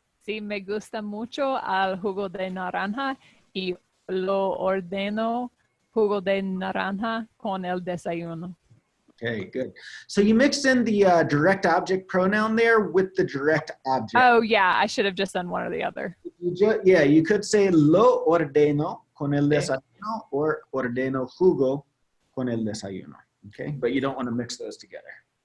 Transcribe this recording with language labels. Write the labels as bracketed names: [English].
[Spanish] Sí, me gusta mucho al jugo de naranja y lo ordeno jugo de naranja con el desayuno. [English] Okay, good. So you mixed in the direct object pronoun there with the direct object. Oh, yeah. I should have just done one or the other. Yeah, you could say [Spanish] lo ordeno con el desayuno [English] or [Spanish] ordeno jugo con el desayuno. [English] Okay, but you don't want to mix those together.